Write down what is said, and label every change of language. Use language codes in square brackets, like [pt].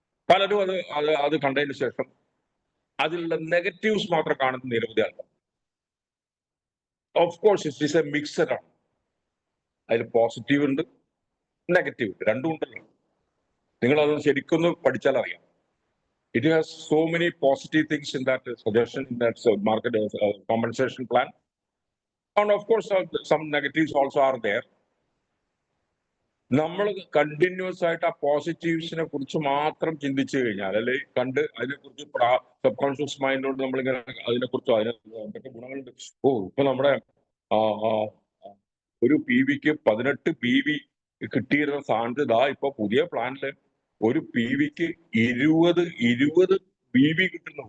[ml] പലരും അത് കണ്ടതിന് ശേഷം അതിലുള്ള നെഗറ്റീവ്സ് മാത്രം കാണുന്ന നിരവധി ആൾക്കാർ. [en] of course it is a mixed [ml] ആണ്. അതിൽ പോസിറ്റീവ് ഉണ്ട്, നെഗറ്റീവ് ഉണ്ട്, രണ്ടും ഉണ്ടല്ലോ. നിങ്ങൾ അത് ശരിക്കൊന്ന് പഠിച്ചാൽ അറിയാം. [en] It has so many positive things in that suggestion, in that market compensation plan. And of course, some negatives also are there. [ml] നമ്മൾ കണ്ടിന്യൂസ് ആയിട്ട് ആ പോസിറ്റീവ്സിനെ കുറിച്ച് മാത്രം ചിന്തിച്ചു കഴിഞ്ഞാൽ, അല്ലെങ്കിൽ കണ്ട് അതിനെക്കുറിച്ച് സബ് കോൺഷ്യസ് മൈൻഡോട് നമ്മളിങ്ങനെ അതിനെക്കുറിച്ചോ എന്തൊക്കെ ഗുണങ്ങളുണ്ട്. ഇപ്പൊ നമ്മുടെ ഒരു PVക്ക് 18 PV കിട്ടിയിരുന്ന സാധ്യത ഇപ്പൊ പുതിയ പ്ലാനില് ഒരു PVക്ക് 20 PV കിട്ടുന്നു.